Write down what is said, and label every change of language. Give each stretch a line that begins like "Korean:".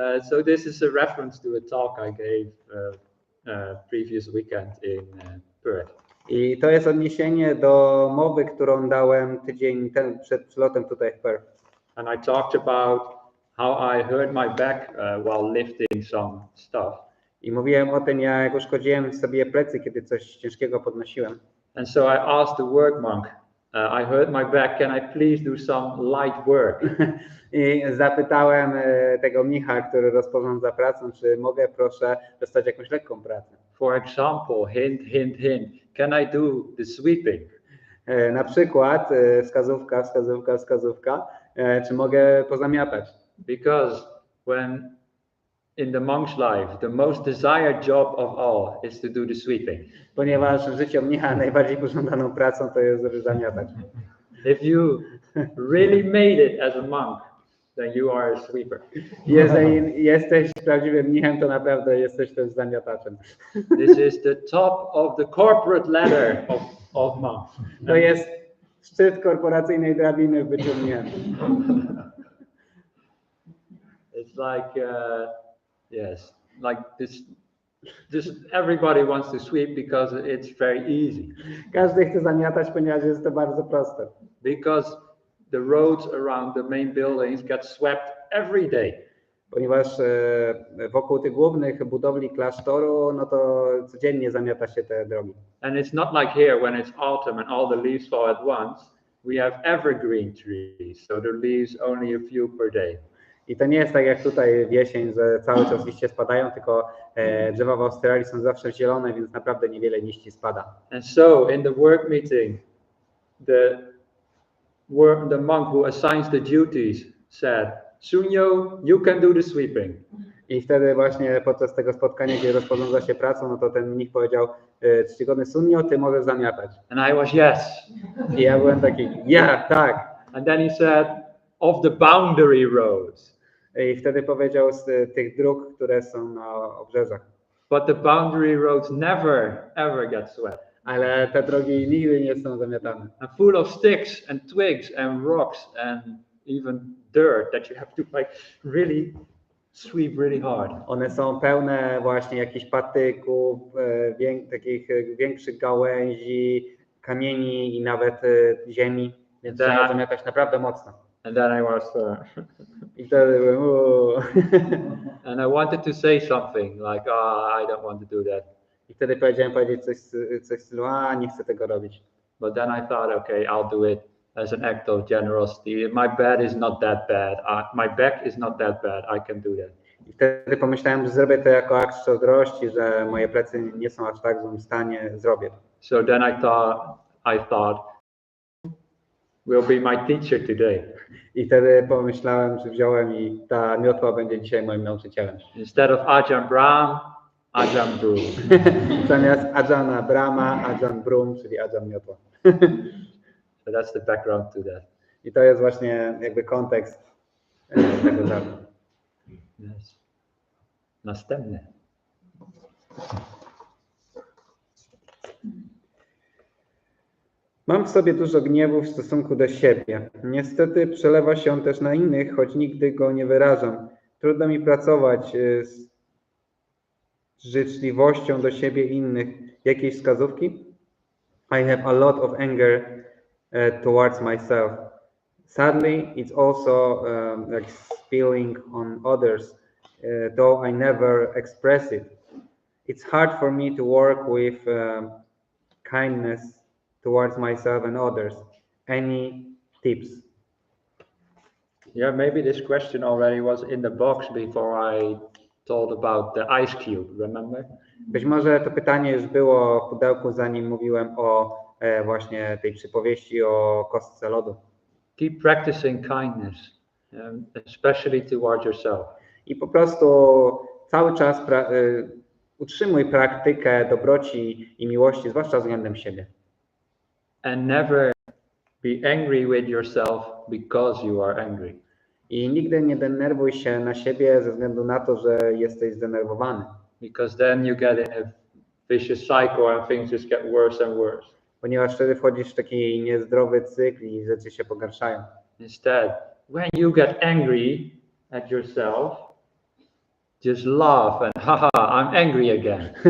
English: So this is a reference to a talk I gave previous weekend in Perth.
Polish: I to jest odniesienie do mowy, którą dałem tydzień temu przed przylotem tutaj w Perth.
English: And I talked about how I hurt my back while lifting some stuff.
Polish: I mówiłem o tym, jak uszkodziłem sobie plecy, kiedy coś ciężkiego podnosiłem.
English: And so I asked the work monk, I hurt my back, can I please do some light work?
Polish: I zapytałem tego mnicha, który rozporządza pracą, czy mogę proszę dostać jakąś lekką pracę.
English: For example, hint, hint, hint, can I do the sweeping?
Polish: Na przykład wskazówka, wskazówka, wskazówka, czy mogę pozamiatać?
English: Because when in the monk's life, the most desired job of all is to do the sweeping.
Polish: Ponieważ w życiu mnicha najbardziej pożądaną pracą to jest, żeby zamiatać.
English: If you really made it as a monk, then you are a sweeper.
Polish: Jeżeli jesteś prawdziwym mnichem, to naprawdę jesteś też zamiataczem.
English: This is the top of the corporate ladder of monks.
Polish: To jest szczyt korporacyjnej drabiny w byciu mnichem.
English: It's like, yes, like this. Just everybody wants to sweep because it's very easy.
Polish: Każdy chce zamiatać, ponieważ jest to bardzo proste.
English: Because the roads around the main buildings get swept every day.
Polish: Ponieważ wokół tych głównych budowli klasztoru, no to codziennie zamiata się te drogi.
English: And it's not like here when it's autumn and all the leaves fall at once. We have evergreen trees, so the leaves only a few per day.
Polish: I to nie jest tak jak tutaj w jesień, że cały czas liście spadają, tylko drzewa w Australii są zawsze zielone, więc naprawdę niewiele liści spada.
English: And so in the work meeting, the monk who assigns the duties said, Sunyo, you can do the sweeping.
Polish: I wtedy właśnie podczas tego spotkania, gdzie rozporządza się pracą, no to ten mnich powiedział, czcigodny Sunyo, ty możesz zamiatać.
English: And I was yes.
Polish: I ja byłem taki, ja, tak.
English: And then he said, of the boundary roads.
Polish: I wtedy powiedział z tych dróg, które są na obrzeżach.
English: But the boundary roads never, ever get swept.
Polish: Ale te drogi nigdy nie są zamiatane.
English: And full of sticks and twigs and rocks and even dirt that you have to like really sweep really hard.
Polish: One są pełne właśnie jakichś patyków, takich większych gałęzi, kamieni i nawet ziemi, więc trzeba zamiatać naprawdę mocno.
English: And then I was
Polish: I wtedy byłem
English: and I wanted to say something like, I don't want to do that.
Polish: I wtedy powiedziałem powiedzieć coś w stylu, nie chcę tego robić.
English: But then I thought, okay, I'll do it as an act of generosity. My bed is not that bad. My back is not that bad. I can do that.
Polish: I wtedy pomyślałem, że zrobię to jako akt szczodrości, że moje plecy nie są aż tak w złym stanie, zrobię.
English: So then I thought, will be my teacher today.
Polish: I wtedy pomyślałem, że wziąłem i ta miotła będzie dzisiaj moim nauczycielem.
English: Instead of Ajahn Brahm, Ajahn Broom.
Polish: Zamiast Ajahna Brahma, Ajahn Broom, czyli Ajahn miotła.
English: So that's the background to that.
Polish: I to jest właśnie jakby kontekst tego żartu.
English: Yes.
Polish: Następny. Mam w sobie dużo gniewu w stosunku do siebie. Niestety przelewa się on też na innych, choć nigdy go nie wyrażam. Trudno mi pracować z życzliwością do siebie i innych. Jakieś wskazówki?
English: I have a lot of anger towards myself. Sadly, it's also like spilling on others, though I never express it. It's hard for me to work with kindness towards myself and others. Any tips? Yeah, maybe this question already was in the box before I told about the ice cube, remember?
Polish: Być może to pytanie już było w pudełku, zanim mówiłem o właśnie tej przypowieści o kostce lodu.
English: Keep practicing kindness, especially towards yourself.
Polish: I po prostu cały czas utrzymuj praktykę dobroci i miłości, zwłaszcza względem siebie.
English: And never be angry with yourself because you are angry.
Polish: I nigdy nie denerwuj się na siebie ze względu na to, że jesteś zdenerwowany.
English: Because then you get in a vicious cycle and things just get worse and worse.
Polish: Ponieważ wtedy wchodzisz w taki niezdrowy cykl i rzeczy się pogarszają.
English: Instead, when you get angry at yourself, just laugh and haha, I'm angry again.